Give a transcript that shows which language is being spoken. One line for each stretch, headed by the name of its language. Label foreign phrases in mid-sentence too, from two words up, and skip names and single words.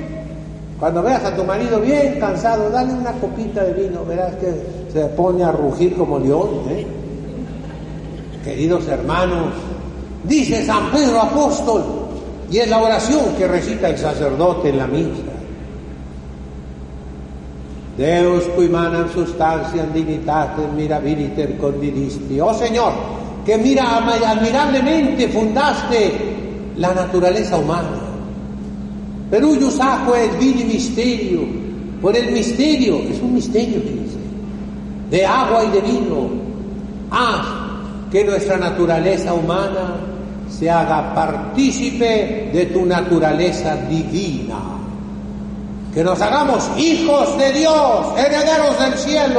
Spanish: Cuando veas a tu marido bien cansado, dale una copita de vino, verás que se pone a rugir como león, ¿eh? Queridos hermanos, dice San Pedro apóstol, y es la oración que recita el sacerdote en la misa:
Latin: Deus qui manam substantiam dignitatem mirabiliter condidisti.
Spanish: Oh Señor, que admirablemente fundaste la naturaleza humana.
Latin: Per huius aquae et vini misterio,
Spanish: por el misterio, es un misterio que dice, de agua y de vino, haz que nuestra naturaleza humana se haga partícipe de tu naturaleza divina, que nos hagamos hijos de Dios, herederos del cielo.